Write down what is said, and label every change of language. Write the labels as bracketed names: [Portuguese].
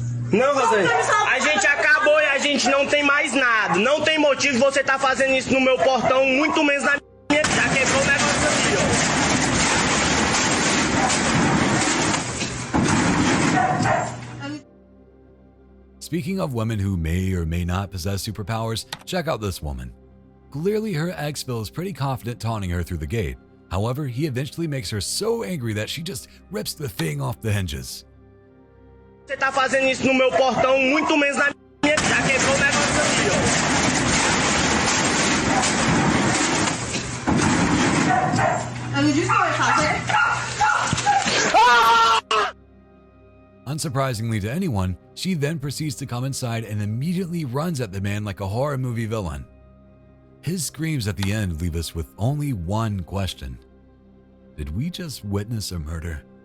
[Portuguese] Não, Rosane, a gente acabou e a gente não tem mais nada. Não tem motivo você tá fazendo isso no meu portão, muito menos na minha. Já quebrou o negócio ali, ó. [English] Speaking of women who may or may not possess superpowers, check out this woman. Clearly, her ex feels pretty confident taunting her through the gate. However, he eventually makes her so angry that she just rips the thing off the hinges. [Portuguese] Você tá fazendo isso no meu portão, muito menos na minha. Já quebrou o negócio ali, ó. Eu não disse que eu ia fazer. [English] Unsurprisingly to anyone, she then proceeds to come inside and immediately runs at the man like a horror movie villain. His screams at the end leave us with only one question. Did we just witness a murder?